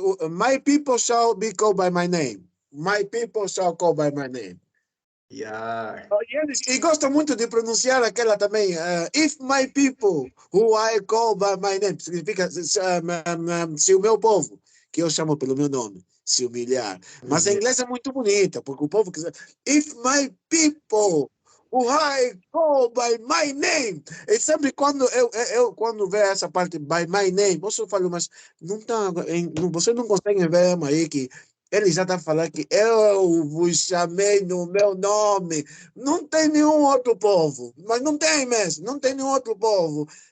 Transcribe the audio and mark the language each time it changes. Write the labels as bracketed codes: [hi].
[en] My people shall be called by my name. My people shall call by my name. Yeah. [pt] E gosto muito de pronunciar aquela também. [en] If my people, who I call by my name, [pt] significa se o meu povo, que eu chamo pelo meu nome, se humilhar. Mas em inglês é muito bonita, porque o povo quiser. [en] If my people, who I call by my name. [pt] E sempre quando quando vejo essa parte [en] by my name, [pt] eu falo, mas não tá, você não consegue ver aí que ele já está falando que eu vos chamei no meu nome. Não tem nenhum outro povo, mas não tem mesmo, não tem nenhum outro povo.